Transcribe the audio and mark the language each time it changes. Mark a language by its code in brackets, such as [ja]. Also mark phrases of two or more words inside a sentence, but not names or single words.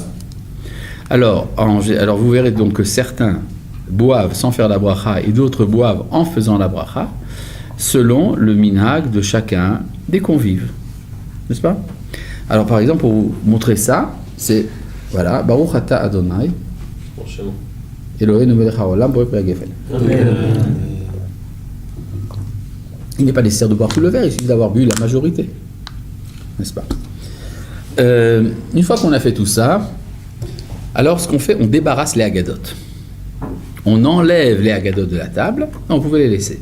[fr] Alors vous verrez donc que certains boivent sans faire la bracha et d'autres boivent en faisant la bracha, selon le minhag de chacun des convives, n'est-ce pas? Alors par exemple, pour vous montrer ça, c'est, voilà, [he] ברוך אתה אדוני, אלוהינו מלך העולם בורא פרי הגפן. [fr] Il n'est pas nécessaire de boire tout le verre, il suffit d'avoir bu la majorité, n'est-ce pas? Une fois qu'on a fait tout ça, alors ce qu'on fait, on débarrasse les agadotes. On enlève les agadotes de la table, non, vous pouvez les laisser.